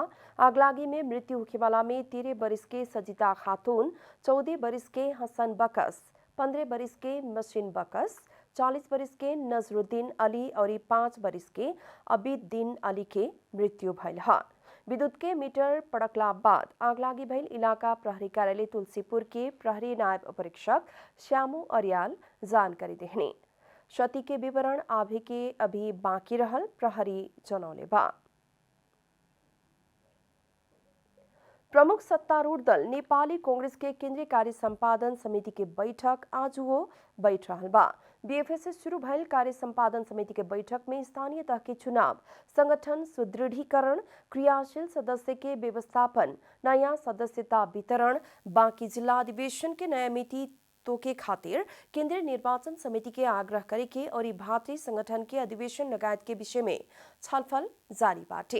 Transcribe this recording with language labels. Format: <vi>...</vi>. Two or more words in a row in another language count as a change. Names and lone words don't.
<bho>आगलागी में मृत्यु होखे वाला में 13 बरिस के सजिता खातून, 14 बरिस के हसन बकस, 15 बरिस के मशीन बकस, 40 बरिस के नजरुद्दीन अली और 5 बरिस के अबीदुद्दीन अली के मृत्यु भइल है। विद्युत के मीटर पड़कला बाद आगलागी भइल इलाका प्रहरी कार्यालय तुलसीपुर के प्रहरी नायब उपरीक्षक श्यामू अरियाल जानकारी देहने। क्षति के विवरण आभे के अभी बाकी रहल प्रहरी जनौले बा। प्रमुख सत्तारूढ़ दल नेपाली कांग्रेस के केंद्रीय कार्य संपादन समिति के बैठक आज वो बैठ रहल बा। बीएफए से शुरू भइल कार्य संपादन समिति के बैठक में स्थानीय तह के चुनाव, संगठन सुदृढ़ीकरण, क्रियाशील सदस्य के व्यवस्थापन, नया सदस्यता वितरण, बाकी जिला अधिवेशन के नया मिति तो के खातिर केंद्रीय निर्वाचन समिति के आग्रह करे के और भातृ संगठन के अधिवेशन लगायत के विषय में छलफल जारी बाटे।</bho>